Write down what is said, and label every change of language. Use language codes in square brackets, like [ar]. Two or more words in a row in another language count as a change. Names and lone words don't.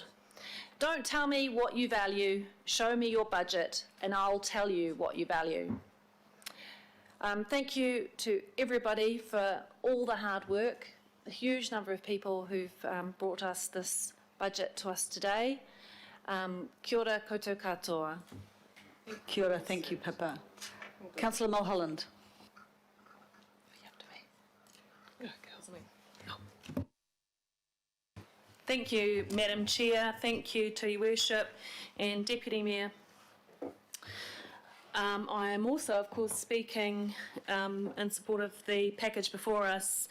[en] Don't tell me what you value, show me your budget, and I'll tell you what you value. Thank you to everybody for all the hard work, a huge number of people who've brought us this budget to us today. [mi] Kia ora koutou katoa. Kia ora, [en] thank you, Pippa. Councillor Mulholland. Thank you, Madam Chair. Thank you to Your Worship and Deputy Mayor. I am also, of course, speaking in support of the package before us.